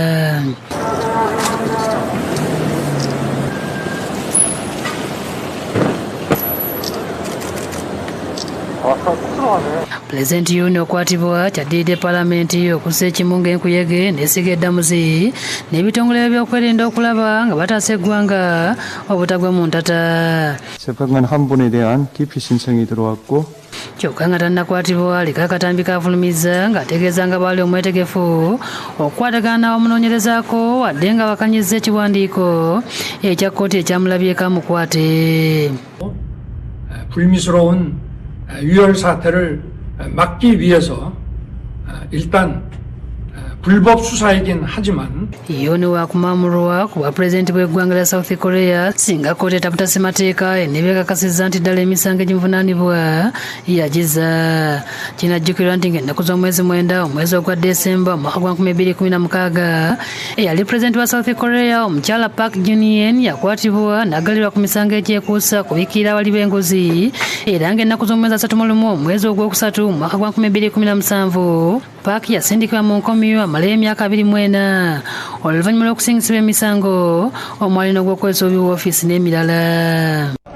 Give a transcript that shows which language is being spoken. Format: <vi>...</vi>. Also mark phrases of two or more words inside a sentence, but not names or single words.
<lg>Pulezidenti Yoon okwatibwa kyaddiridde paalamenti okussa ekimu ng'enkuyege n'esiga eddamuzi n'ebitongole by'okwerinda okulaba nga bataasa eggwanga obutagwa mu ntata.</lg> <ko>재판관 한 분에 대한 기피 신청이 들어왔고</ko> <lg>kyokka nga tannakwatibwa aliko akatambi kafulumiza ng'ategeeza nga baali omwetegefu okukwatagana n'abamunoonyerezaako wadde nga bakanyizza ekiwandiiko ekya kkooti ekyamulabyeko amukwate.</lg> <ko>불미스러운 유혈 사태를 막기 위해서 일단 불법 수사이긴 하지만</ko> <lg>Yoon waakumamulwa ku bwapulezidenti bw'eggwanga lya South Korea singa kkooti etaputa ssemateeka eneebyekakasizza nti ddala emisango egimuvunaanibwa yagiza. Kinajjukirwa nti ng'ennaku z'omwezi 9 omwezi ogwa Desemba omwaka gwa 2016 eyali pulezidenti wa South Korea omukyala Park Geun-hye yakwatibwa n'aggalirwa ku misango egyekuusa kubikkirira abali b'enguzi era ng'ennaku z'omwezi 31 omwezi ogwokusatu omwaka gwa 2017 Park yasindikibwa mu nkomyo amalayo emyaka 24 oluvannyuma lw'okusingisibwa emisango omwali n'ogw'okwesa obubi woofiisi n'emirala.</lg>